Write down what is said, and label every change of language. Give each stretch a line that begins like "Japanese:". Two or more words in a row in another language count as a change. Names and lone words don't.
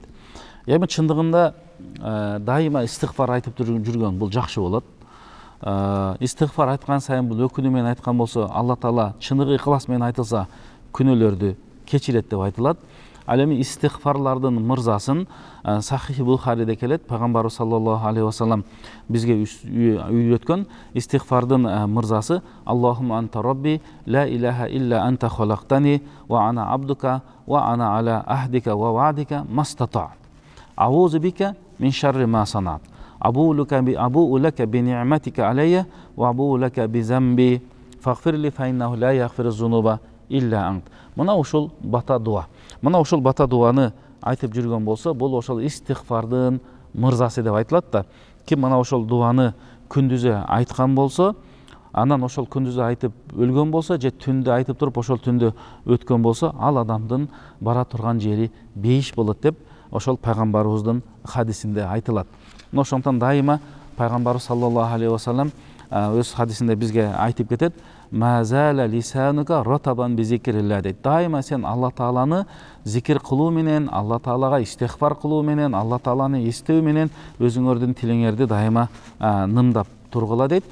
Kyrgyz: Эми чындыгында дайыма истихфар айтып жүргөн бул жакшы болот. Истихфар айткан сайын бул өкүнүү менен айткан болсо, Алла Таала чыныгы ыхлас менен айтылса күнөөлөрдү кечирет деп айтылат. Ал эми истихфарлардын мырзасын Сахих Бухариде келет. Пайгамбарыбыз
Arabic: صلى الله عليه وسلم
Kyrgyz: бизге үйрөткөн истихфардын мырзасы:
Arabic: اللهم أنت ربي، لا إله إلا أنت خلقتني، وأنا عبدك، وأنا على عهدك ووعدك ما استطعت. أعوذ بك من شر ما صنعت. أبوء لك بنعمتك علي، وأبوء لك بذنبي، فاغفر لي فإنه لا يغفر الذنوب إلا أنت.
Kyrgyz: Мына ушул бата дуа. Мына ушул бата дуаны айтып жүргөн болсо, бул ошол истихфардын мырзасы деп айтылат да. Ким мына ошол дуаны күндүзү айткан болсо, анан ошол күндүзү айтып өлгөн болсо, же түндө айтып туруп ошол түндө өткөн болсо, ал адамдын бара турган жери бейиш болот деп ошол пайгамбарыбыздын хадисинде айтылат. Ошондон дайыма пайгамбарыбыз
Arabic: صلى الله عليه وسلم
Kyrgyz: өз хадисинде бизге айтып кетет:
Arabic: ما زال لسانك رطبا بذكر الله
Kyrgyz: дейт. Дайыма сен Алла Тааланы зикир кылуу менен, Алла Таалага истихфар кылуу менен, Алла Тааланы эстөө менен өзүңөрдүн тилиңерди дайыма нымдап тургула дейт.